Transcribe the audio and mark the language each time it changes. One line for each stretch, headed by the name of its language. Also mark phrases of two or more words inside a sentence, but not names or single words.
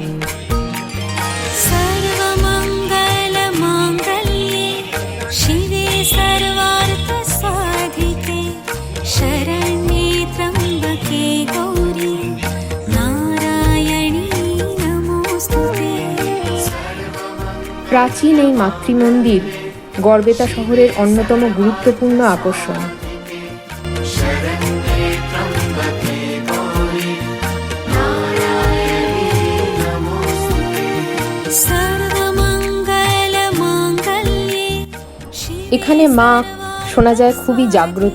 Sanskrit: सर्वमङ्गलमाङ्गल्ये शिवे सर्वार्थसाधिके शरण्ये त्र्यम्बके गौरी नारायणी नमोस्तुते।
Bangla: প্রাচীন এই মাতৃমন্দির গড়বেতা শহরের অন্যতম গুরুত্বপূর্ণ আকর্ষণ। এখানে মা শোনা যায় খুবই জাগ্রত।